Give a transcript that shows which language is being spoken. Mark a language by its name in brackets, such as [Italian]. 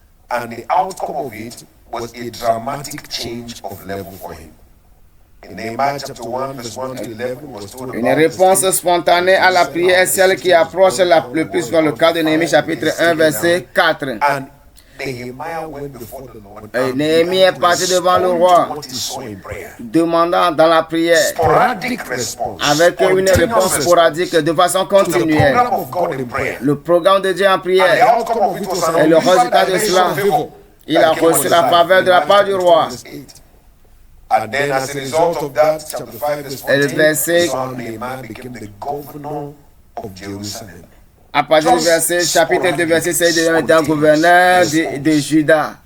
[English] And the outcome of it was a dramatic change of level for him. In Nehemiah chapter 1, verse 1 to 11 was told [French] Une réponse spontanée à la prière est celle qui approche le plus dans le cas de Néhémie chapitre 1, verset 4. Et Néhémie est parti devant le roi, demandant dans la prière, avec une réponse sporadique de façon continuelle, le programme de Dieu en prière. Et le résultat de cela, il a reçu la faveur de la part du roi. [English] And then as a result of that, chapter 5 verse 14, son Nehemiah became the governor of Jerusalem. [French] À partir du verset, chapitre 2, verset 6, il devient gouverneur de Juda.